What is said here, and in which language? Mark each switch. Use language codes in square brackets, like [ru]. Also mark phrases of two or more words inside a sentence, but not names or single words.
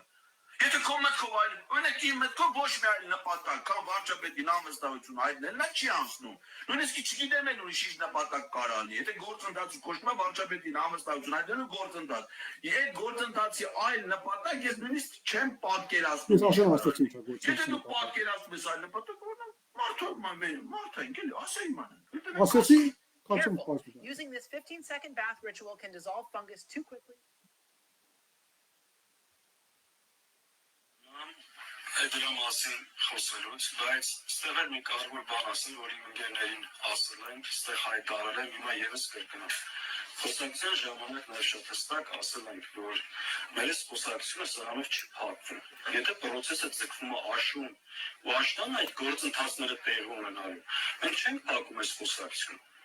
[hy] Եթե քո մտքով այլ, օրինակ իմ մտքով ոչ մի այլ նպատակ, կամ վարչապետի նամստավություն այդն նա չի անցնում։ Նույնիսկ չգիտեմ էլ ուրիշ ինչ նպատակ կարա լինի։ Եթե գործընթացը կոչվում է վարչապետի նամստավություն, այդն ու գործընթաց։ Այդ գործընթացի այլ նպատակ ես նույնիսկ չեմ պատկերացնում։ Ես ասեմ ասացի ինչ է Եթե դու պատկերացնում ես այլ նպատակ, մարդը ինքն է, ասա իմանան։ ասացի, [en] Careful. Using this 15-second bath ritual can dissolve fungus too quickly. [hy] Դրա մասին խոսելուց, բայց ստեղ էլ մի կարևոր բան ասել, որ իմ ընկերներին ասել եմ, ստեղ հայտարարել եմ, հիմա եւս կրկնեմ։ Խոսակցության ժամանակ նաև շատ հստակ ասել ենք, որ մեր խոսակցությունը սրանով չի փակվում։ Եթե process-ը ձգվում է աշուն, ու աշնան այդ գործընթացները տեղի ունենալու, մենք չենք փակում այս խոսակցությունը։